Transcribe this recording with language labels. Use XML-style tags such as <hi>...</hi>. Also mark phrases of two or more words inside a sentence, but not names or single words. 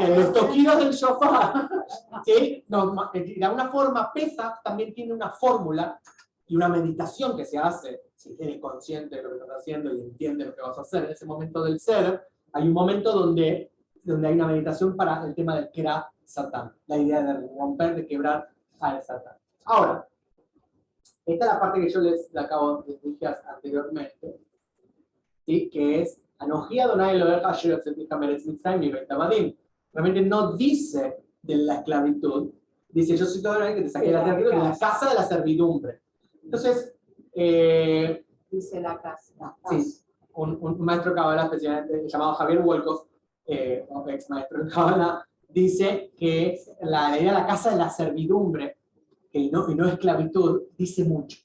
<es>Que los toquidos del shofar, ¿sí? De alguna forma, Pesach también tiene una fórmula y una meditación que se hace, si eres consciente de lo que estás haciendo y entiendes lo que vas a hacer en ese momento del ser, hay un momento donde hay una meditación para el tema del</es> <he>קרע שטן,</he> <es>la idea de romper, de quebrar al Satán. Ahora, esta es la parte que yo les acabo de decir anteriormente, ¿sí? Que es</es> <he>אנוכי אדוני אלוהיך אשר הוצאתיך מארץ מצרים מבית עבדים.</he> <es>Realmente no dice de la esclavitud, dice yo soy Adonai que te saqué de la tierra, de la casa de la servidumbre. Entonces, Dice la casa. sí, un maestro de Kabbalah especialmente llamado Javier Wolkoff, ex maestro de Kabbalah, dice que la idea de la casa de la servidumbre y no esclavitud dice mucho.</es>